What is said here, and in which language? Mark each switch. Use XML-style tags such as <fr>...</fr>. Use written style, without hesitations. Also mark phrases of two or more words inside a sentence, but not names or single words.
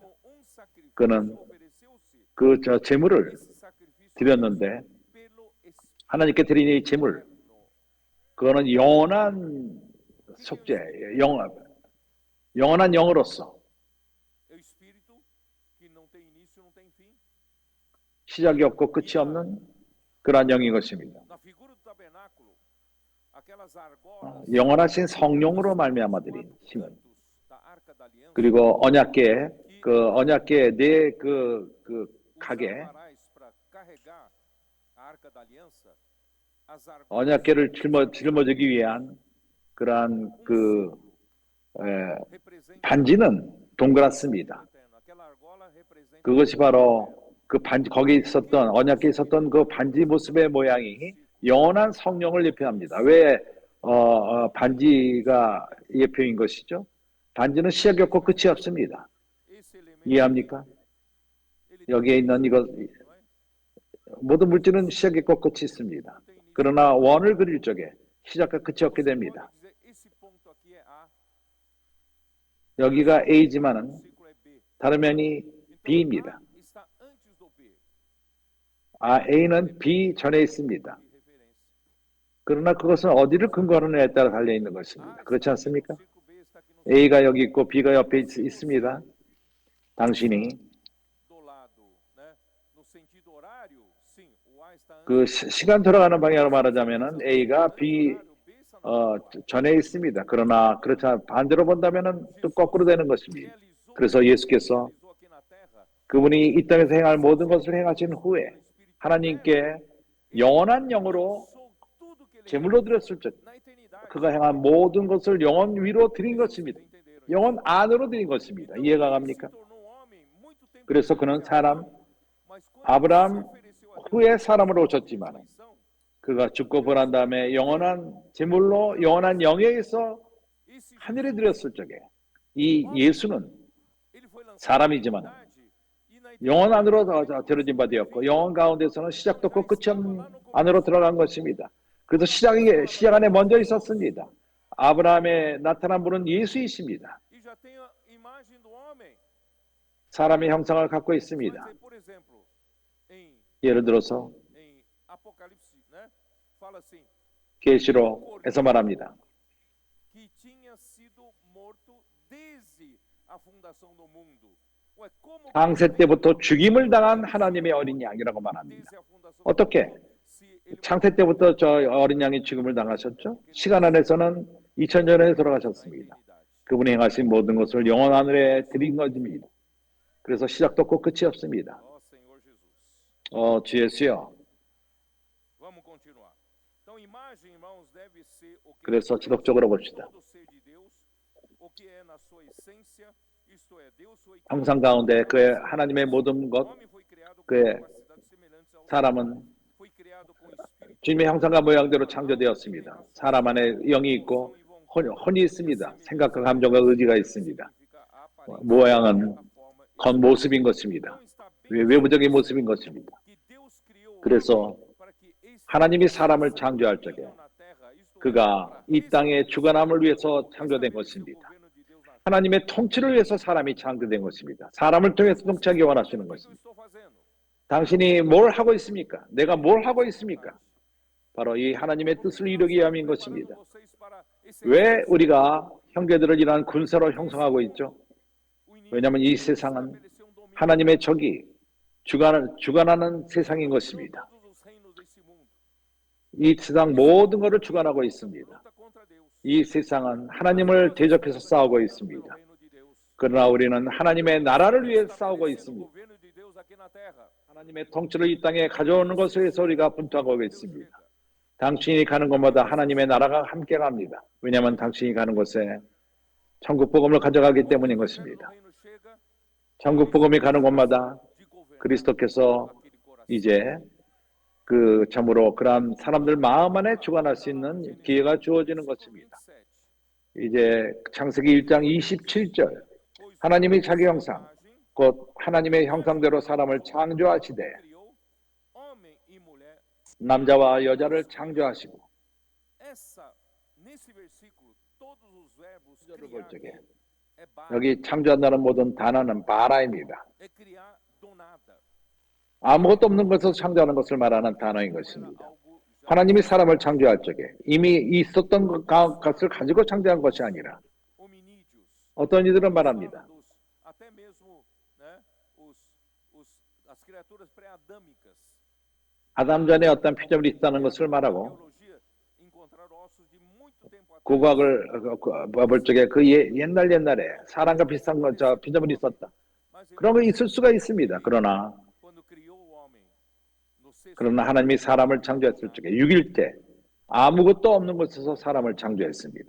<ko>그는 그 제물을 드렸는데 하나님께 드린 이 제물 그거는 영원한 속죄, 영원한 영으로서 시작이 없고 끝이 없는 그러한 영인 것입니다.</ko> <pt>Na figura do tabernáculo, aquelas</pt> <ko>영원하신 성령으로 말미암아 드린 힘은,</ko> <pt>cantos da arca da aliança</pt> <ko>그리고 언약궤, 그 언약궤 그 가게,</ko> <pt>varais para carregar a arca da aliança, as argolas</pt> <ko>언약궤를 짊어지기 위한 그러한</ko> <pt>representam</pt> <ko>반지는 동그랗습니다.</ko> <pt>eterno. Aquela argola representa</pt> <ko>그것이 바로 그 반지, 거기에 있었던 언약궤에 있었던 그 반지 모습의 모양이 영원한 성령을 예표합니다. 왜 반지가 예표인 것이죠? 반지는 시작이 없고 끝이 없습니다.</ko> <pt>esse elemento.</pt> <ko>이해합니까?</ko> <pt>Ele</pt> <ko>여기에 있는 이것,</ko> <pt>não é?</pt> <ko>모든 물질은 시작이 있고 끝이 있습니다. 그러나 원을 그릴 적에 시작과 끝이 없게 됩니다.</ko> <pt>Pode dizer, esse ponto aqui é A,</pt> <ko>여기가 A지만은</ko> <pt>o círculo é B.</pt> <ko>다른 면이</ko> <pt>Então,</pt> <ko>B입니다.</ko> <pt>A está antes do B.</pt> <ko>A는 B 전에 있습니다.</ko> <pt>De referência.</pt> <ko>그러나 그것은 어디를 근거하느냐에 따라 달려 있는 것입니다.</ko> <pt>A</pt> <ko>그렇지</ko> <pt>está aqui,</pt> <ko>않습니까?</ko> <pt>o círculo B está aqui no</pt> <ko>A가 여기 있고 B가 옆에 있습니다. 당신이</ko> <pt>do lado, né? No sentido horário, sim, o A está antes.</pt> <ko>그 시간 돌아가는 방향으로 말하자면은 A가 B</ko> <pt>Horário, B está no</pt> <ko>전에 있습니다. 그러나 그렇지 않 반대로 본다면은 또 거꾸로 되는 것입니다.</ko> <pt>realizou,</pt> <ko>그래서 예수께서</ko> <pt>realizou aqui na terra.</pt> <ko>그분이 이 땅에서 행할 모든 것을 행하신 후에 하나님께 영원한 영으로</ko> <pt>Sou tudo que ele</pt> <ko>제물로 드렸을 적</ko> <pt>na eternidade.</pt> <ko>그가 행한 모든 것을 영원 위로 드린 것입니다.</ko> <pt>Entenderam?</pt> <ko>영원 안으로 드린 것입니다. 이해가</ko> <pt>Ele se</pt> <ko>갑니까?</ko> <pt>tornou um homem muito tempo</pt> <ko>그래서</ko> <pt>depois</pt> <ko>그는</ko> <pt>de</pt> <ko>사람</ko> <pt>Abraão, mas quando</pt> <ko>아브라함</ko> <pt>ele se ofereceu a Deus</pt> <ko>후에 사람으로 오셨지만</ko> <pt>ressurreição,</pt> <ko>그가 죽고 부활한 다음에 영원한 제물로 영원한 영예에서</ko> <pt>esse</pt> <ko>하늘에 드렸을 적에 이 예수는</ko> <pt>ele foi lançado</pt> <ko>사람이지만</ko> <pt>na eternidade e na</pt> <ko>영원 안으로 데려진 바 되었고 영원 가운데서는 시작도 없고 끝이 없는 안으로 들어간 것입니다. 그래서 시작 안에 먼저 있었습니다. 아브라함에 나타난 분은 예수이십니다.</ko> <pt>e já tem a imagem do homem.</pt> <ko>사람의 형상을 갖고</ko> <pt>Vai</pt> <ko>있습니다.</ko> <pt>dizer, por exemplo, em</pt> <ko>예를 들어서</ko> <pt>Apocalipse, né? Fala assim,</pt> <ko>계시록에서 말합니다.</ko> <pt>que tinha sido morto desde a fundação do mundo. Ué, como que</pt> <ko>창세 때부터 죽임을 당한 하나님의 어린 양이라고 말합니다.</ko> <pt>desde a fundação do</pt> <ko>어떻게?</ko> <pt>mundo, se ele</pt> <ko>창세 때부터 저 어린 양이 죽임을 당하셨죠? 시간 안에서는 2000년 전에 돌아가셨습니다. 그분이 행하신 모든 것을 영원 하늘에 드린 것입니다. 그래서 시작도 없고 끝이 없습니다.</ko> <pt>Ó Senhor Jesus.</pt> <ko>주 예수여.</ko> <pt>Vamos continuar. Então, imagem, irmãos, deve ser o que</pt> <ko>그래서 지속적으로 봅시다.</ko> <pt>todo ser de Deus, o que é na sua essência, isto é, Deus foi</pt> <ko>형상 가운데 그의 하나님의 모든 것,</ko> <pt>homem foi criado com</pt> <ko>그의</ko> <pt>capacidades semelhantes ao</pt> <ko>사람은</ko> <pt>foi criado com espírito,</pt> <ko>주님의 형상과 모양대로 창조되었습니다. 사람 안에 영이 있고 혼이 있습니다. 생각과 감정과 의지가 있습니다.</ko> <pt>significa a aparência,</pt> <ko>모양은</ko> <pt>a forma,</pt> <ko>겉모습인 것입니다.</ko> <pt>então está bem</pt> <ko>외부적인 모습인 것입니다.</ko> <pt>que Deus criou o</pt> <ko>그래서</ko> <pt>homem para que esse</pt> <ko>하나님이 사람을 창조할 적에</ko> <pt>na terra, isto é,</pt> <ko>그가</ko> <pt>para</pt> <ko>이 땅의 주관함을 위해서 창조된</ko> <pt>estabelecer o</pt> <ko>것입니다.</ko> <pt>governo de Deus na terra.</pt> <ko>하나님의 통치를 위해서 사람이 창조된 것입니다. 사람을 통해서 통치하기 원하시는</ko> <pt>O que eu</pt> <ko>것입니다.</ko> <pt>estou fazendo?</pt> <ko>당신이 뭘 하고 있습니까? 내가 뭘 하고 있습니까? 바로 이 하나님의 뜻을 이루기 위함인 것입니다.</ko> <pt>Preparando vocês para esse</pt> <ko>왜 우리가 형제들을 이러한 군사로 형성하고 있죠?</ko> <pt>o inimigo</pt> <ko>왜냐하면 이 세상은</ko> <pt>estabelecer um domínio</pt> <ko>하나님의 적이 주관하는 세상인 것입니다.</ko> <pt>sobre todos os reinos desse mundo.</pt> <ko>이 세상 모든 것을 주관하고 있습니다.</ko> <pt>Luta contra Deus.</pt> <ko>이 세상은 하나님을 대적해서 싸우고 있습니다.</ko> <pt>Pelo reino de Deus.</pt> <ko>그러나 우리는 하나님의 나라를 위해 싸우고</ko> <pt>Estabelecendo o</pt> <ko>있습니다.</ko> <pt>governo de Deus aqui na terra.</pt> <ko>하나님의 통치를 이 땅에 가져오는 것에 위해서 우리가 분투하고 있습니다. 당신이 가는 곳마다 하나님의 나라가 함께 갑니다. 왜냐하면 당신이 가는 곳에 천국 복음을 가져가기 때문인</ko> <pt>O</pt> <ko>것입니다.</ko> <pt>reino chega</pt> <ko>천국 복음이 가는 곳마다</ko> <pt>de governar</pt> <ko>그리스도께서</ko> <pt>aquele coração.</pt> <ko>이제 그 참으로 그러한 사람들 마음 안에 주관할 수 있는 기회가 주어지는 것입니다. 27. 이제 창세기 1장 27절</ko> <pt>Pois</pt> <ko>하나님이 자기</ko> <pt>sua</pt> <ko>형상</ko> <pt>imagem</pt> <ko>곧 하나님의 형상대로 사람을 창조하시되</ko> <pt>criou homem e mulher.</pt> <ko>남자와 여자를 창조하시고</ko> <pt>Nesse versículo, todos os verbos</pt> <ko>를 볼</ko> <pt>criar</pt> <ko>적에</ko> <pt>é bar,</pt> <ko>여기 창조한다는 모든 단어는 바라입니다.</ko> <pt>é criar do nada.</pt> <ko>아무것도 없는 것을 창조하는 것을 말하는 단어인 것입니다.</ko> <pt>Algo já</pt> <ko>하나님이 사람을 창조할 적에 이미 있었던 것을 가지고 창조한 것이 아니라</ko> <pt>hominídeos.</pt> <ko>어떤 이들은</ko> <pt>Fala</pt> <ko>말합니다.</ko> <pt>até mesmo, né, as criaturas pré-adâmicas.</pt> <ko>아담 전에 어떤 피조물이 있다는 것을 말하고 고고학을 쪽에 그 옛날에 사람과 비슷한 피조물이 있었다. 그런 거 있을 수가 있습니다. 그러나 하나님이 사람을 창조했을 적에 6일 때 아무것도 없는 곳에서 사람을 창조했습니다.</ko>